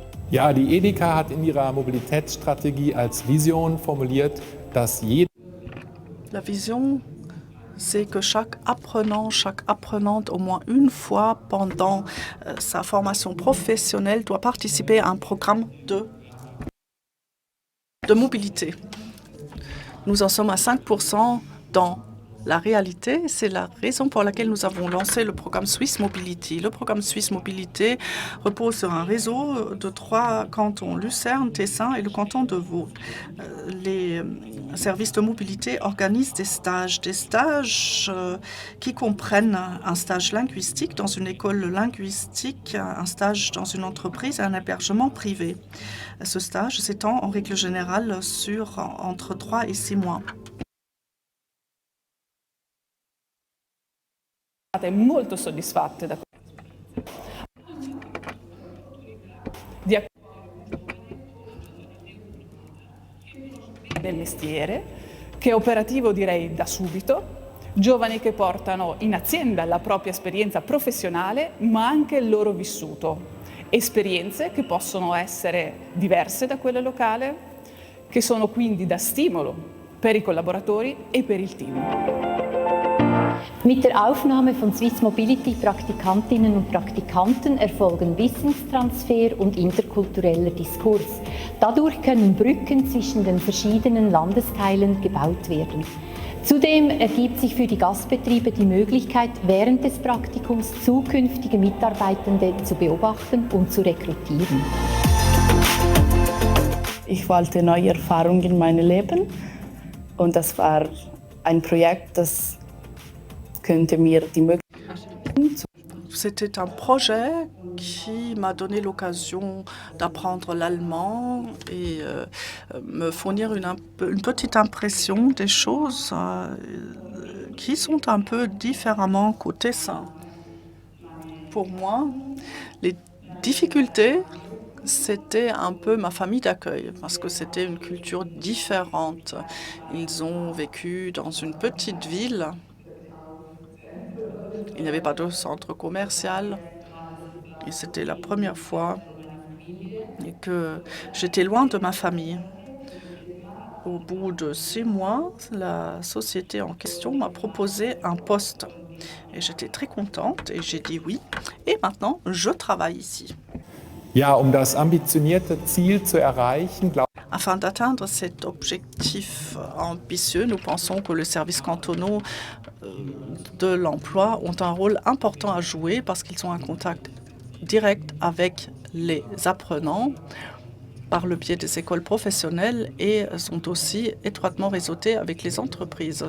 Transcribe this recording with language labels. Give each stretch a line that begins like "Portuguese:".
German: Ja, die Edeka hat in ihrer Mobilitätsstrategie als Vision formuliert, dass jeder.
French: La vision, c'est que chaque apprenant, chaque apprenante, au moins une fois pendant sa formation professionnelle, doit participer à un programme de mobilité. Nous en sommes à 5% dans la réalité. C'est la raison pour laquelle nous avons lancé le programme Swiss Mobility. Le programme Swiss Mobilité repose sur un réseau de 3 cantons, Lucerne, Tessin et le canton de Vaud. Les services de mobilité organisent des stages qui comprennent un stage linguistique dans une école linguistique, un stage dans une entreprise et un hébergement privé. Ce stage s'étend en règle générale sur entre 3 et 6 mois.
Italian: Molto soddisfatte del mestiere, che è operativo direi da subito, giovani che portano in azienda la propria esperienza professionale ma anche il loro vissuto, esperienze che possono essere diverse da quelle locali, che sono quindi da stimolo per i collaboratori e per il team.
German: Mit der Aufnahme von Swiss Mobility Praktikantinnen und Praktikanten erfolgen Wissenstransfer und interkultureller Diskurs. Dadurch können Brücken zwischen den verschiedenen Landesteilen gebaut werden. Zudem ergibt sich für die Gastbetriebe die Möglichkeit, während des Praktikums zukünftige Mitarbeitende zu beobachten und zu rekrutieren. Ich wollte neue Erfahrungen in meinem Leben und das war ein Projekt, das könnte mir die Möglichkeit.
French: C'était un projet qui m'a donné l'occasion d'apprendre l'allemand et me fournir une petite impression des choses qui sont un peu différemment qu'au Tessin. Pour moi, les difficultés c'était un peu ma famille d'accueil parce que c'était une culture différente. Ils ont vécu dans une petite ville. Il n'y avait pas de centre commercial et c'était la première fois que j'étais loin de ma famille. Au bout de 6 mois, la société en question m'a proposé un poste. Et j'étais très contente et j'ai dit oui. Et maintenant, je travaille ici.
German: Ja, das ambitionierte Ziel zu erreichen,
French: Afin d'atteindre cet objectif ambitieux, nous pensons que les services cantonaux de l'emploi ont un rôle important à jouer parce qu'ils ont un contact direct avec les apprenants par le biais des écoles professionnelles et sont aussi étroitement réseautés avec les entreprises.